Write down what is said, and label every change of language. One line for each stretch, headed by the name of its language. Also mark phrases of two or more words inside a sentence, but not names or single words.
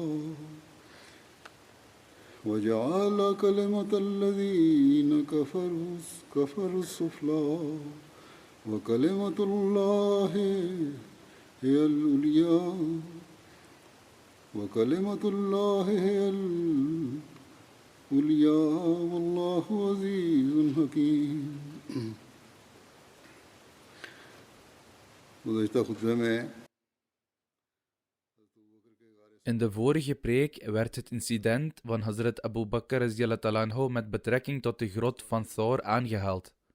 Arabic: وجعل كلمة الذين كفروا السفلى وكلمة الله هي العليا وكلمة الله هي العليا والله عزيز حكيم.
Dutch: In de vorige preek werd het incident van Hazrat Abu Bakr
Arabic: رضي الله عنه
Dutch: met betrekking tot de grot van Thawr aangehaald.